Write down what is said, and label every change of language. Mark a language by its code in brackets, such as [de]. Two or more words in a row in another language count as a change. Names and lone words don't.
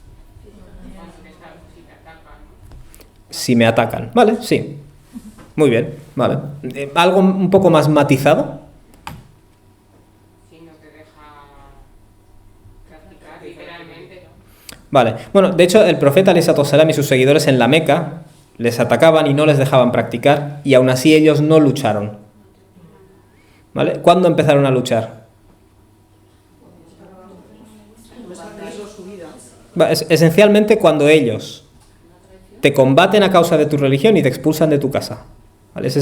[es] Si me atacan, vale, sí, muy bien, vale. Algo un poco más matizado. Vale, bueno, de hecho el profeta [ar] عليه الصلاة والسلام [es] y sus seguidores en la Meca les atacaban y no les dejaban practicar, y aún así ellos no lucharon. ¿Vale? ¿Cuándo empezaron a luchar? Esencialmente cuando ellos te combaten a causa de tu religión y te expulsan de tu casa, ¿vale?